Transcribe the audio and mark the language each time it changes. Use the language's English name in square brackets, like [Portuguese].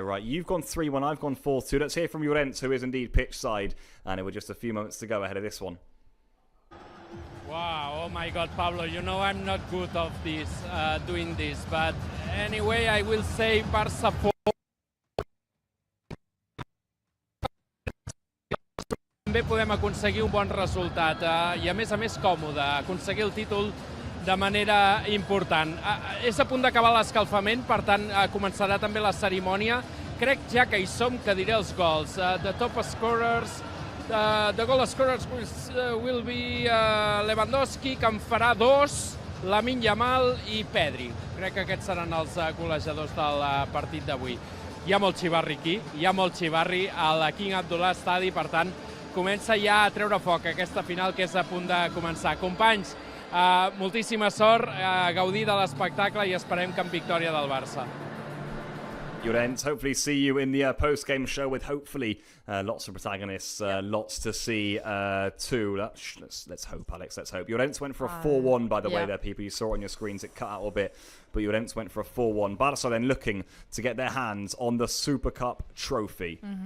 [English] Right, you've gone 3-1, I've gone 4-2. Let's hear from Llorenç, who is indeed pitch side, and it was just a few moments to go ahead of this one. Wow, oh my God, Pablo, you know I'm not good of this, doing this, but anyway, I will say Barça 4. [Catalan] També podem aconseguir un bon resultat i a més còmode, aconseguir el títol de manera important. És a punt d'acabar l'escalfament, per tant començarà també la cerimònia crec ja que hi som, que diré els gols. [English] The top scorers, the goal scorers will be Lewandowski, [Catalan] que en farà 2, [English] Lamine Yamal i Pedri. [Catalan] Crec que aquests seran els golejadors del partit d'avui. Hi ha molt xivarri aquí, hi ha molt xivarri al King Abdullah Stadi, per tant, comença ja a treure foc aquesta final que és a punt de començar. Companys, moltíssima sort, gaudir de l'espectacle i esperem que amb victòria del Barça. [English] Llorenç, hopefully see you in the post-game show with hopefully lots of protagonists, lots to see too. Let's hope, Alex, let's hope. Llorenç went for a 4-1, by the way, there, people. You saw it on your screens, it cut out a bit. But Llorenç went for a 4-1. Barça then looking to get their hands on the Super Cup trophy.